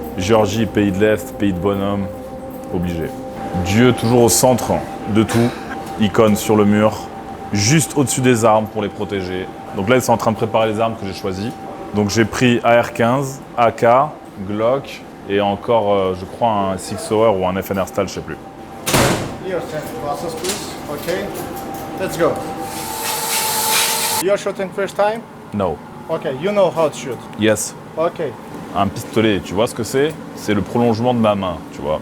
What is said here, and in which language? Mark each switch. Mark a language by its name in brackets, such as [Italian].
[French] Géorgie, pays de l'Est, pays de bonhomme, obligé. Dieu toujours au centre de tout, icône sur le mur, juste au-dessus des armes pour les protéger. Donc là ils sont en train de préparer les armes que j'ai choisies. Donc j'ai pris AR-15, AK, Glock et encore je crois un Six Hour ou un FNR Style, je sais plus. [English] Here, process please. Okay. Let's go. You're shooting first time? No. Okay, you know how to shoot. Yes. Okay. [French] Un pistolet, tu vois ce que c'est? C'est le prolongement de ma main, tu vois.